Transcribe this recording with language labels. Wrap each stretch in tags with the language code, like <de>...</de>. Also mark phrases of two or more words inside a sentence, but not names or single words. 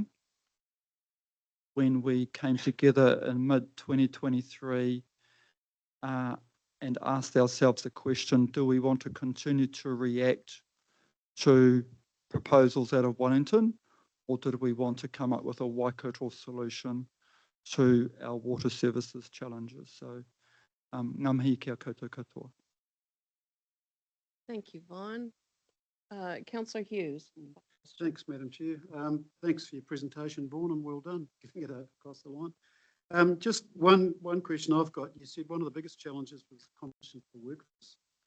<en>When we came together in mid-2023 and asked ourselves the question, do we want to continue to react to proposals out of Wellington, or did we want to come up with a Waikato solution to our water services challenges? So,</en> <mi>ngā mihi kia koutou katoa.</mi> <en>Thank you, Vaughan. Councillor Hughes. Thanks, Madam Chair. Thanks for your presentation, Vaughan, and well done getting it across the line. Just one question I've got. You said one of the biggest challenges was competition for workforce.</en>